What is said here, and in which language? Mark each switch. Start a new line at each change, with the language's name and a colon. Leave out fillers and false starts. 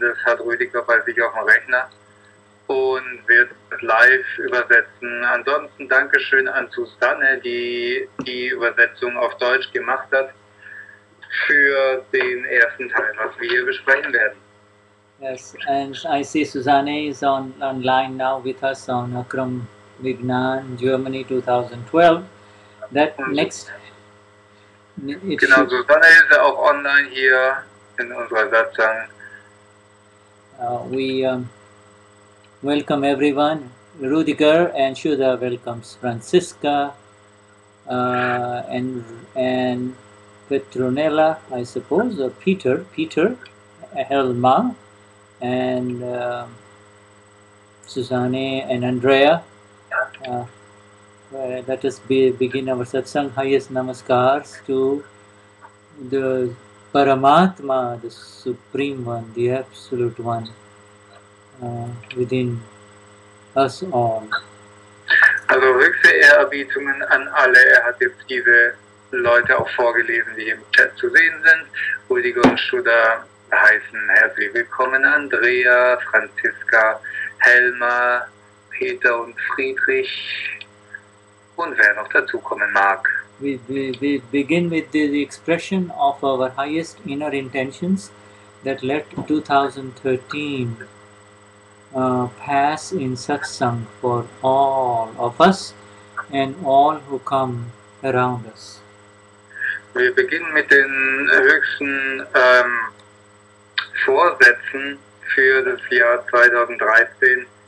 German: Das hat Rüdiger bei sich auf dem Rechner und wird es live übersetzen. Ansonsten Dankeschön an Susanne, die die Übersetzung auf Deutsch gemacht hat für den ersten Teil, was wir hier besprechen werden.
English: Yes, and I see Susanne is online now with us on Akram Vignan, Germany 2012. That next...
German: Genau, Susanne ist ja auch online hier in unserer Satzung.
English: We welcome everyone. Rudiger and Shuddha welcomes Francisca and Petronella, I suppose, or Peter, Helma, and Susanne and Andrea. Let us begin our satsang. Highest namaskars to the Paramatma, the Supreme One, the Absolute One within us all.
German: Also höchste Ehrerbietungen an alle. Er hat jetzt diese Leute auch vorgelesen, die im Chat zu sehen sind. Rudiger und Shuddha heißen herzlich willkommen Andrea, Franziska, Helma, Peter und Friedrich und wer noch dazukommen mag.
English: We begin with the expression of our highest inner intentions that let 2013 pass in satsang for all of us and all who come around us.
German: Wir beginnen mit den höchsten Vorsätzen für das Jahr 2013.